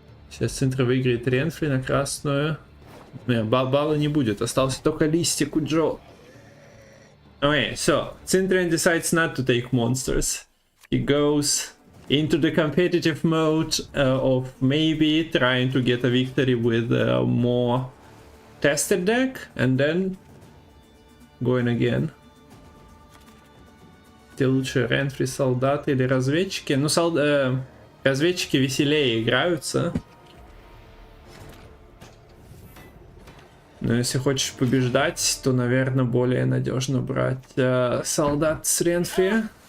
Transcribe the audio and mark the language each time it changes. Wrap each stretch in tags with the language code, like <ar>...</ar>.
<ru>Сейчас Центр выиграет Ренфри на красную. Балла не будет, остался только листик у Джо.</ru> <en>Okay, so Cintrian decides not to take monsters. He goes into the competitive mode of maybe trying to get a victory with a more tested deck and then going again.</en> <ru>Те лучше Ренфри, солдаты или разведчики? Ну, разведчики веселее играются. Но если хочешь побеждать, то, наверное, более надежно брать солдат с Ренфри.</ru>